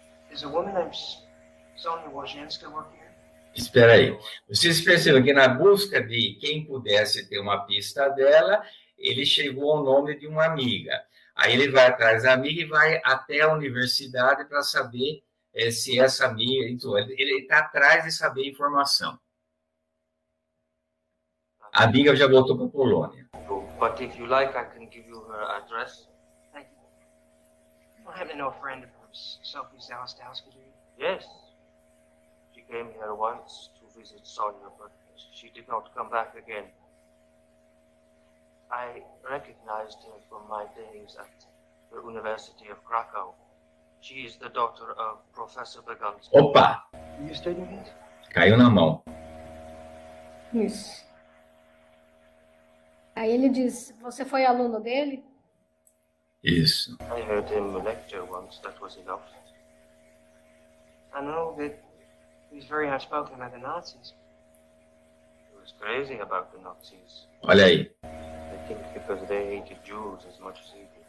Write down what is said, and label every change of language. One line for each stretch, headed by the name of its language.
English: Is a woman named Sonia Wojcinska working here?
Portuguese: Espera aí. Vocês percebem que na busca de quem pudesse ter uma pista dela, ele chegou ao nome de uma amiga. Aí ele vai atrás da amiga e vai até a universidade para saber se essa amiga... Então, ele está atrás de saber a informação. A amiga já voltou para a Polônia.
English: But if you like, I can give you her address. Thank you. You don't happen to know a friend of hers, Sophie Zalastowski, do you? Yes. She came here once to visit Sonia, but she did not come back again. I recognized her from my days at the University of Krakow. She is the daughter of Professor Begunsky.
Portuguese: Opa!
English: Are you studying this?
Portuguese: Caiu na mão. Isso. Aí ele diz, você foi aluno dele? Isso.
English: I heard him lecture once, that was enough. I know that he's very outspoken about the Nazis. He was crazy about the Nazis.
Portuguese: Olha aí.
English: I think because they hated Jews as much as he did.